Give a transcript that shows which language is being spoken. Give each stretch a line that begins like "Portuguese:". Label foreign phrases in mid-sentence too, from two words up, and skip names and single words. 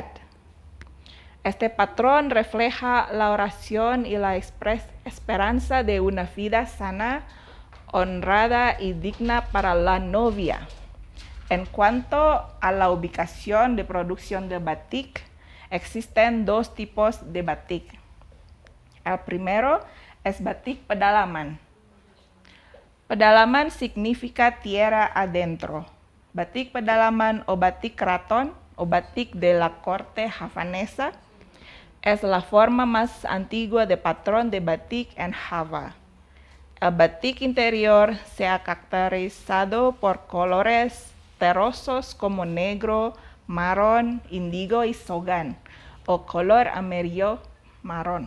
Spanish: Este patrón refleja la oración y la esperanza de una vida sana, honrada y digna para la novia. En cuanto a la ubicación de producción de batik, existen 2 tipos de batik. El primero es
Indonesian: batik pedalaman.
Spanish: Pedalaman significa tierra adentro.
Indonesian: Batik pedalaman
Spanish: o
Indonesian: batik keraton
Spanish: o batik de la corte javanesa es la forma más antigua de patrón de batik en Java. El batik interior se ha caracterizado por colores terrosos como negro, marrón, índigo y sogan, o color amarillo marrón.